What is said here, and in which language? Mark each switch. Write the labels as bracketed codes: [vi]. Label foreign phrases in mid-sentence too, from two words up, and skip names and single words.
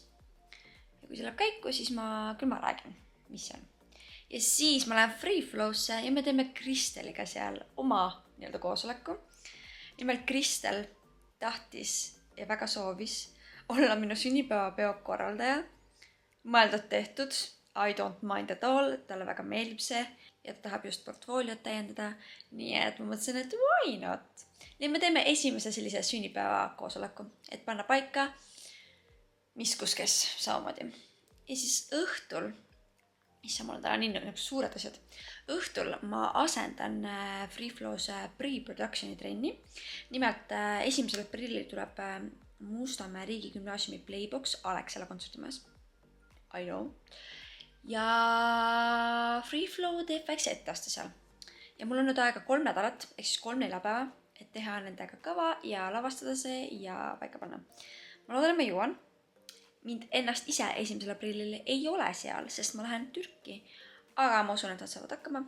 [et] Ja kui see läheb käiku, siis ma räägin, mis see on. Ja siis ma lähen Free Flow'sse ja me teeme Kristeliga seal oma koosoleku. Nimelt Kristel tahtis ja väga soovis olla minu sünnipäevapeo korraldaja. Mõeldud tehtud, [en] I don't mind at all, [et] talle väga meeldib see ja ta tahab just portfooliot täiendada. Nii et ma mõtlesin, et [en] why not? [et] Nii me teeme esimese sellise sünnipäeva koosoleku, et panna paika, mis kus kes samamoodi. Ja siis õhtul, issa mul on täna nii suured asjad, õhtul ma asendan Free Flow's pre-productioni trenni. Nimelt 1. aprillil tuleb Mustamäe riigigümnaasiumi Playbox Alexela kontsertimajas. [en] I know. [et] Ja Free Flow teeb väikse etteaste seal. Ja mul on nüüd aega 3 nädalat, ehk siis 3 neljapäeva, et teha nendega kava ja lavastada see ja paika panna. Ma loodan, et ma jõuan. Mind ennast ise 1. aprillil ei ole seal, sest ma lähen Türki. Aga ma usun, et nad saavad hakkama.